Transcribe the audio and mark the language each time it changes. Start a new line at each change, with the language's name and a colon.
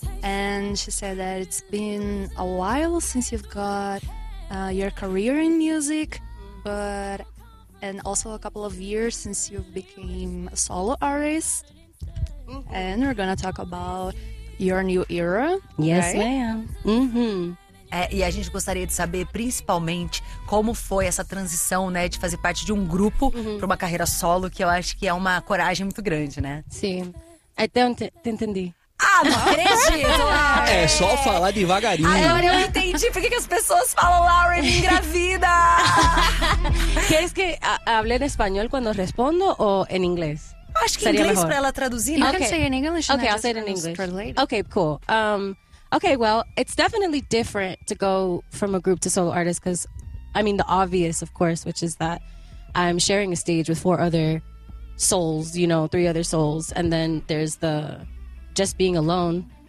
English: And she said that it's been a while since you've got your career in music, but and also a couple of years since you became a solo artist. And we're gonna talk about your new era. Yes, right? Ma'am. Mm-hmm.
Portuguese: É, e a gente gostaria de saber, principalmente, como foi essa transição, né? De fazer parte de um grupo para uma carreira solo, que eu acho que é uma coragem muito grande, né? Sim. Até eu entendi. Ah, não acredito! É só falar devagarinho. Agora eu entendi por que as pessoas falam Lauren engravida! Queres que
Spanish: hable
Portuguese: em espanhol quando respondo ou em inglês? Acho que em inglês para ela traduzir.
English: You can say in English. Okay, I'll say it in English. Okay, cool. Okay, well, it's definitely different to go from a group to solo artist because, I mean, the obvious, of course, which is that I'm sharing a stage with four other souls, you know, three other souls, and then there's the just being alone,